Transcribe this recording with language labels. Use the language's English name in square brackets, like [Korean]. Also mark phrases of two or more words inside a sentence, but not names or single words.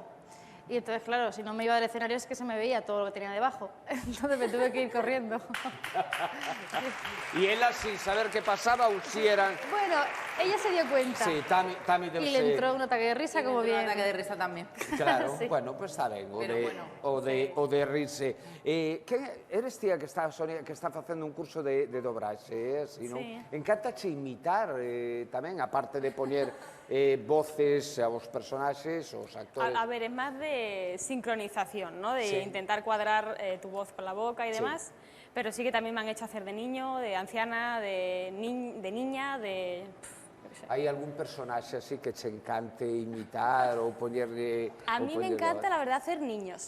[Spanish] Y entonces, claro, si no me iba del escenario es que se me veía todo lo que tenía debajo. Entonces me tuve que ir corriendo. [Galician] E ela sin saber que pasaba ou si eran... [Spanish] Bueno, ella se dio cuenta. Sí, Tami Y le entró un ataque de risa, como bien. Un ataque de risa también. Claro, Sí. [Galician] bueno, pues está ben, Pero o de rirse. Eres tía que está, Sonia, que está facendo un curso de dobraxe, así, non? [Spanish] Sí. [Galician] Encántache imitar tamén, aparte de poñer voces aos personaxes, aos actores. [Spanish] A ver, es más de sincronización, ¿no? De Sí. intentar cuadrar tu voz con la boca y Sí. demás. Pero sí que también me han hecho hacer de niño, de anciana, de niña, de... yo qué sé. [Galician] Hai algún personaxe así que che encante imitar ou poñerle... [Spanish] A mí me encanta, la verdad, hacer niños.